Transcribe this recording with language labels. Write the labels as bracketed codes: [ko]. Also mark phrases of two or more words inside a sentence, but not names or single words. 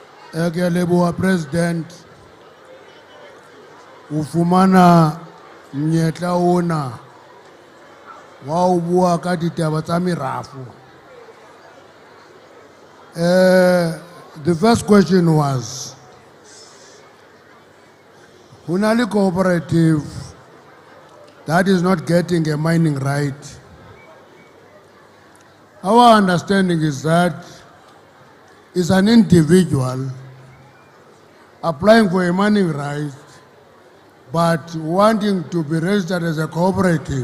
[st] Ke a leboha President. O fumana monyetla ona wa ho bua ka ditaba tsa merafo. [en] The first question was, Hunali cooperative that is not getting a mining right. Our understanding is that it's an individual applying for a mining right but wanting to be registered as a cooperative.